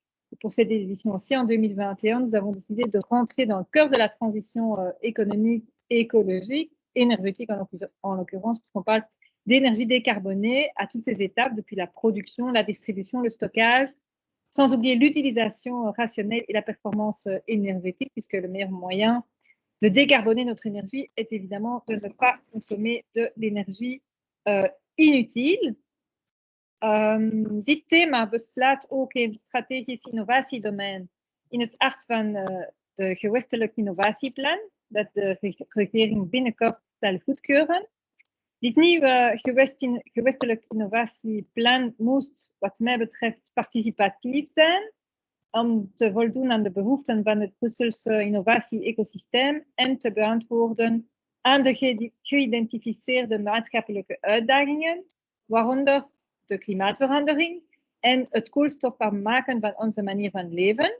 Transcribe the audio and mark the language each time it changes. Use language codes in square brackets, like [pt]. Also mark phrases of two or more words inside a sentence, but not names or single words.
[fr] Et pour cette édition aussi, en 2021, nous avons décidé de rentrer dans le cœur de la transition économique et écologique, énergétique en l'occurrence, puisqu'on parle d'énergie décarbonée à toutes ses étapes, depuis la production, la distribution, le stockage, sans oublier l'utilisation rationnelle et la performance énergétique, puisque le meilleur moyen de décarboner notre énergie est évidemment de ne pas consommer de l'énergie inutile. [nl] Dit thema beslaat ook een strategisch innovatiedomein in het hart van de gewestelijk innovatieplan, dat de regering binnenkort zal goedkeuren. Dit nieuwe gewestelijk innovatieplan moest, wat mij betreft, participatief zijn, om te voldoen aan de behoeften van het Brusselse innovatie-ecosysteem en te beantwoorden aan de geïdentificeerde maatschappelijke uitdagingen, waaronder de klimaatverandering, en het koolstofbaar maken van onze manier van leven.